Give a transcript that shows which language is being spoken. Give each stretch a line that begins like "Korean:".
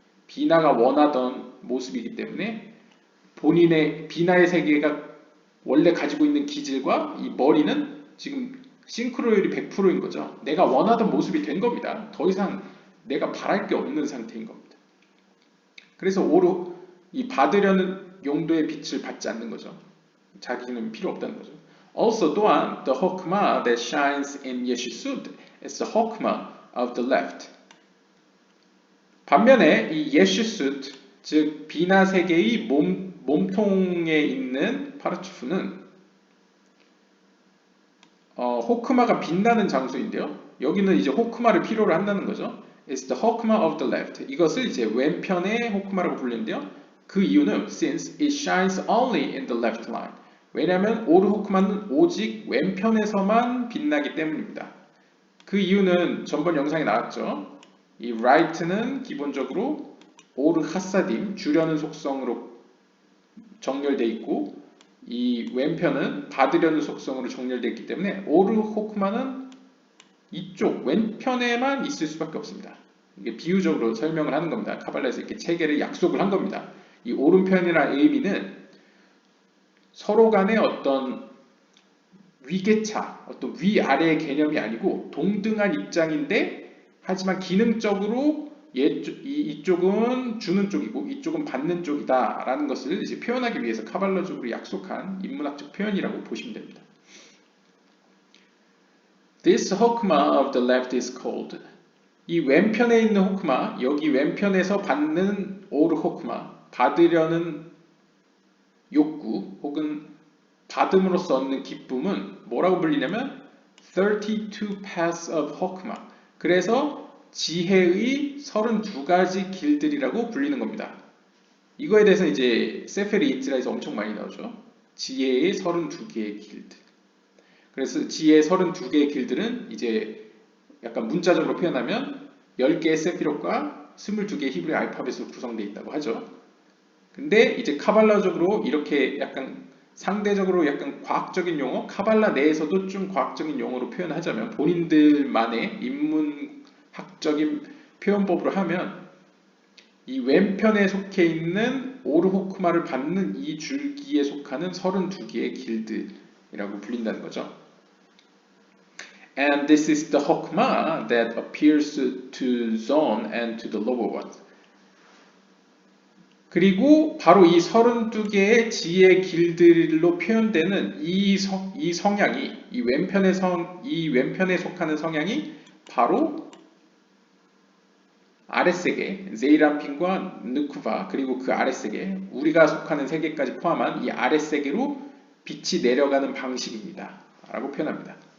Korean: 비나가 원하던 모습이기 때문에 본인의 비나의 세계가 원래 가지고 있는 기질과 이 머리는 지금 싱크로율이 100%인 거죠. 내가 원하던 모습이 된 겁니다. 더 이상 내가 바랄 게 없는 상태인 겁니다. 그래서 오로 이 받으려는 용도의 빛을 받지 않는 거죠. 자기는 필요 없다는 거죠.
English: Also,
Korean: 또한
English: the hokmah that shines in Yeshusud is the hokmah of the left.
Korean: 반면에 이 예슈숫, 즉 비나 세계의 몸통에 있는 파르츠프는 호크마가 빛나는 장소인데요. 여기는 이제 호크마를 필요로 한다는 거죠.
English: It's the hokmah of the left.
Korean: 이것을 이제 왼편의 호크마라고 불리는데요. 그 이유는
English: since it shines only in the left line.
Korean: 왜냐하면 오르 호크마는 오직 왼편에서만 빛나기 때문입니다. 그 이유는 전번 영상에 나왔죠. 이 right는 기본적으로 오르 하사딤, 주려는 속성으로 정렬되어 있고 이 왼편은 받으려는 속성으로 정렬되어 있기 때문에 오르 호크마는 이쪽 왼편에만 있을 수밖에 없습니다. 이게 비유적으로 설명을 하는 겁니다. 카발라에서 이렇게 체계를 약속을 한 겁니다. 이 오른편이라는 의미는 서로 간의 어떤 위계차, 어떤 위아래의 개념이 아니고 동등한 입장인데 하지만 기능적으로 이쪽은 주는 쪽이고 이쪽은 받는 쪽이다 라는 것을 이제 표현하기 위해서 카발라적으로 약속한 인문학적 표현이라고 보시면 됩니다.
English: This hokmah of the left is called.
Korean: 이 왼편에 있는 호크마, 여기 왼편에서 받는 오르 호크마, 받으려는 욕구 혹은 받음으로써 얻는 기쁨은 뭐라고 불리냐면
English: 32 paths of hokmah.
Korean: 그래서 지혜의 32가지 길들이라고 불리는 겁니다. 이거에 대해서 이제 세페르 이트라에서 엄청 많이 나오죠. 지혜의 32개의 길들. 그래서 지혜의 32개의 길들은 이제 약간 문자적으로 표현하면 10개의 세피롯과 22개의 히브리 알파벳으로 구성되어 있다고 하죠. 근데 이제 카발라적으로 이렇게 약간 상대적으로 약간 과학적인 용어, 카발라 내에서도 좀 과학적인 용어로 표현하자면 본인들만의 인문학적인 표현법으로 하면 이 왼편에 속해 있는 오르호크마를 받는 이 줄기에 속하는 32개의 길드라고 불린다는 거죠.
English: And this is the hokmah that appears to zone and to the lower ones.
Korean: 그리고 바로 이 32개의 지혜 길들로 표현되는 이 성향이 이 왼편에 속하는 성향이 바로 아랫세계 제이라핀과 느쿠바 그리고 그 아랫세계 우리가 속하는 세계까지 포함한 이 아랫세계로 빛이 내려가는 방식입니다 라고 표현합니다.